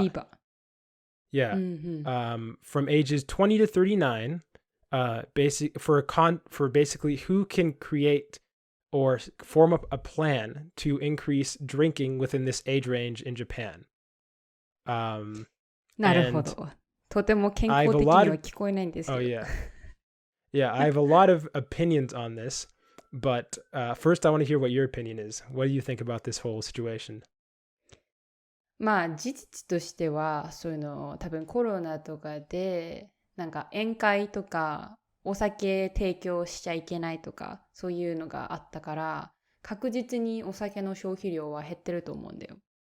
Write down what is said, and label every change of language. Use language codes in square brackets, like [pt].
[en] Biba. Yeah. From ages 20 to 39. For basically who can create or form up a plan to increase drinking within this age range in Japan. [ja] なるほど。とても健康的には聞こえないんですけど。 [en] Oh yeah. Yeah, I have a lot of opinions on this, but first I want to hear what your opinion is. What do you think about this whole situation? [ja] まあ事実としてはそういうの多分コロナとかでなんか宴会とかお酒提供しちゃいけないとかそういうのがあったから確実にお酒の消費量は減ってると思うんだよ。